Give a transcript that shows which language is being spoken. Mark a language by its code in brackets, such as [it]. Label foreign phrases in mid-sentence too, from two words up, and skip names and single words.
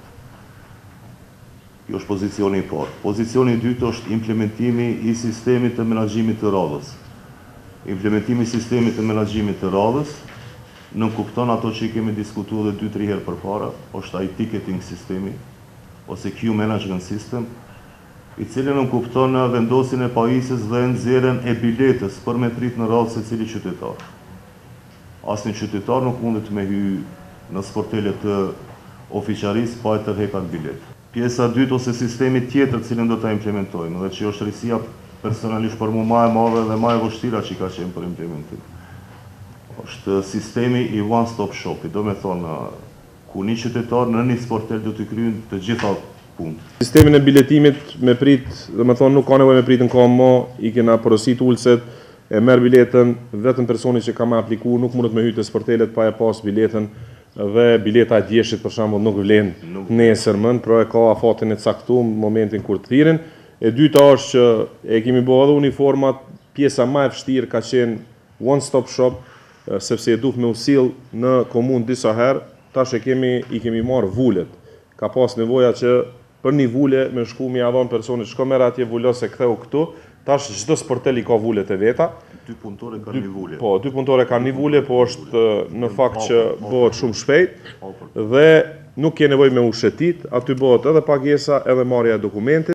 [sq] Kjo është pozicioni i parë. Pozicioni i dytë është implementimi i sistemit të menaxhimit të radhës. Implementimi i sistemit të menaxhimit të radhës nënkupton ato që i kemi diskutuar edhe 2-3 herë përpara, është ai ticketing sistemi ose [en] queue management system, [sq] i cili nënkupton vendosjen e pajisjes dhe nxjerrjen e biletës për me prit në radhë secili qytetar. Asnjë qytetar nuk mundet me hy në sportelet të ofiçarisë pa e tërhequr bilet. Pjesa e dytë ose sistemi tjetër cilin do ta implementojmë dhe që është risia personalisht për mua më e madhe dhe më e vështira që ka qenë për implementim. Është sistemi i [en] one stop shop, [sq] do me thonë ku një qytetar në një sportel do të kryejnë të gjitha punë. Sistemin e biletimit me prit, do me thonë nuk ka nevojë me prit në kohë më, i kena porosit ulset, e merr biletën, vetëm personi që ka më aplikuar nuk mundet me hyrë te sportelet pa e pas biletën dhe bileta e djeshit për shembull nuk vlen nesërmën, pra e ka afatin e caktuar në momentin kur të thirrin. E dyta është që e kemi bërë edhe uniformat, pjesa më e vështirë ka qenë [en] one stop shop, [sq] sepse e duhet me u sill në komunë disa herë, tash i kemi marrë vulet. Ka pas nevoja që për një vule me shku mi adhon personit, shko merr atje vulos e ktheu këtu, tash çdo sportel i ka vulet e veta. 2 punëtore kanë një vule. Po, 2 punëtore kanë një vule, po është në fakt që bëhet shumë shpejt dhe nuk ke nevojë me u shetit, aty bëhet edhe pagesa edhe marrja e dokumentit.